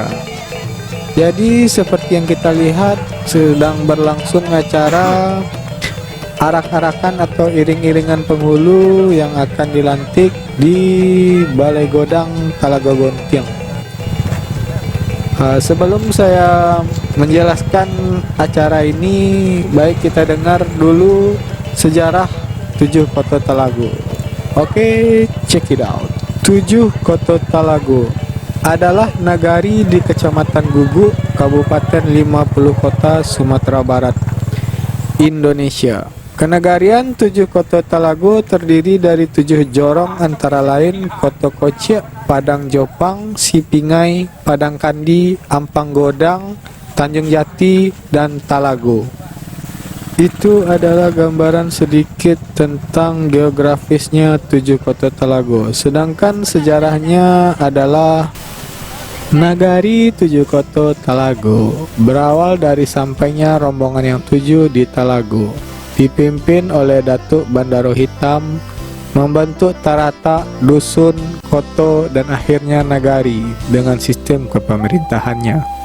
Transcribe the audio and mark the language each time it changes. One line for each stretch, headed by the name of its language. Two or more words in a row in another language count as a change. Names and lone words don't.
Indonesian: Jadi seperti yang kita lihat, sedang berlangsung acara arak-arakan atau iring-iringan penghulu yang akan dilantik di Balai Godang Talaga Gontiang. Sebelum saya menjelaskan acara ini, baik kita dengar dulu sejarah 7 Koto Talago. Oke,
English: check it out.
Indonesian: 7 Koto Talago adalah nagari di Kecamatan Guguk, Kabupaten 50 Kota, Sumatera Barat, Indonesia. Kenegarian 7 Koto Talago terdiri dari 7 jorong antara lain Koto Kocek, Padang Jopang, Sipingai, Padang Kandi, Ampang Godang, Tanjung Jati, dan Talago. Itu adalah gambaran sedikit tentang geografisnya 7 Koto Talago. Sedangkan sejarahnya adalah nagari 7 Koto Talago berawal dari sampainya rombongan yang 7 di Talago, dipimpin oleh Datuk Bandaro Hitam, membentuk Tarata, dusun, koto, dan akhirnya nagari dengan sistem kepemerintahannya.